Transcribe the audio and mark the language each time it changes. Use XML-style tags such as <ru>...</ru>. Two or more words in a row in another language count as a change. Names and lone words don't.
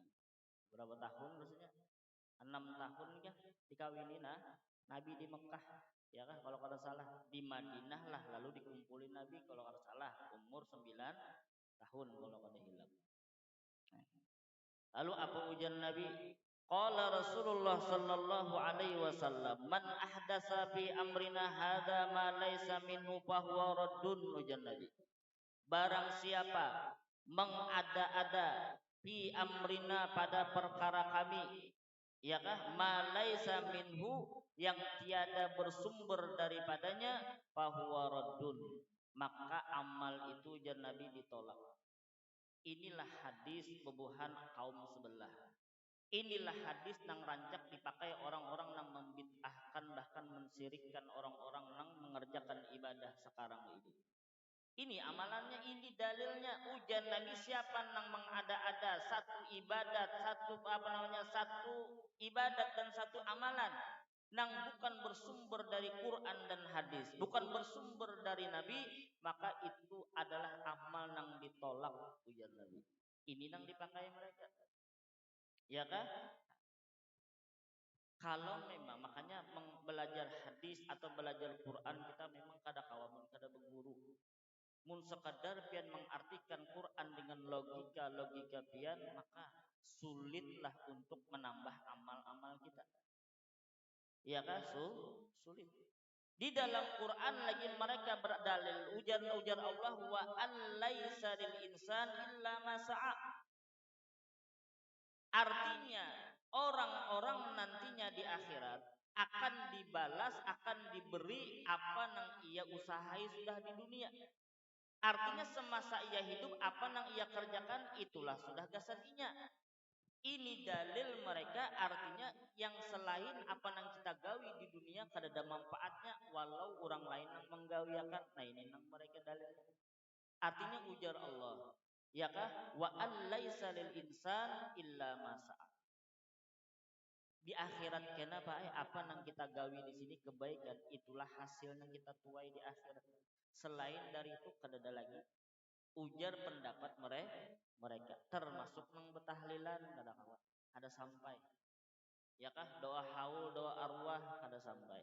<bjn>Berapa tahun maksudnya? 6 tahun kan dikawini Nabi di Mekah, ya kan kalau kada salah, di Madinah lah lalu dikumpulin Nabi kalau kada salah umur 9 tahun kalau kada hilang. Lalu apa ujar Nabi?</bjn> <ar>قال رسول الله صلى الله عليه وسلم من أحدث في أمرنا هذا ما ليس منه فهو رد,</ar> <bjn>ujar Nabi. Barang siapa mengada-ada</bjn> <ar>في أمرنا</ar> <bjn>pada perkara kami, ya kah,</bjn> <ar>ما ليس منه,</ar> <bjn>yang tiada bersumber daripadanya,</bjn> <ar>فهو رد,</ar> <bjn>maka amal itu ujar Nabi ditolak. Inilah hadis bebuhan kaum sebelah. Inilah hadis nang rancak dipakai orang-orang nang membid'ahkan bahkan mensyirikkan orang-orang nang mengerjakan ibadah sekarang ini. Ini amalannya, ini dalilnya. Ujar Nabi, siapa nang mengada-ada satu ibadat, satu ibadat dan satu amalan nang bukan bersumber dari Quran dan hadis, bukan bersumber dari Nabi, maka itu adalah amal nang ditolak, ujar Nabi. Ini nang dipakai mereka, ya kan? Kalau memang makanya belajar hadis atau belajar Quran, kita memang kada kawamun kada berguru. Mun sekadar pian mengartikan Quran dengan logika pian, maka sulitlah untuk menambah amal-amal kita. Ya kan? Sulit. Di dalam Quran lagi mereka berdalil, ujar Allah,</bjn> <ar>وأن ليس للإنسان إلا ما سعى.</ar> <bjn>Artinya orang-orang nantinya di akhirat akan dibalas, akan diberi apa yang ia usahai sudah di dunia. Artinya semasa ia hidup apa yang ia kerjakan itulah sudah gasaninya. Ini dalil mereka, artinya yang selain apa yang kita gawi di dunia kada ada manfaatnya walau orang lain yang menggawiakan. Nah ini nang mereka dalil. Artinya ujar Allah, ya kah,</bjn> <ar>وأن ليس للإنسان إلا ما سعى.</ar> <bjn>Di akhirat kenapa apa yang kita gawi di sini kebaikan, itulah hasilnya kita tuai di akhirat. Selain dari itu kada ada lagi. Ujar pendapat mereka termasuk nang betahlilan kada sampai, ya kah, doa haul, doa arwah kada sampai.</bjn>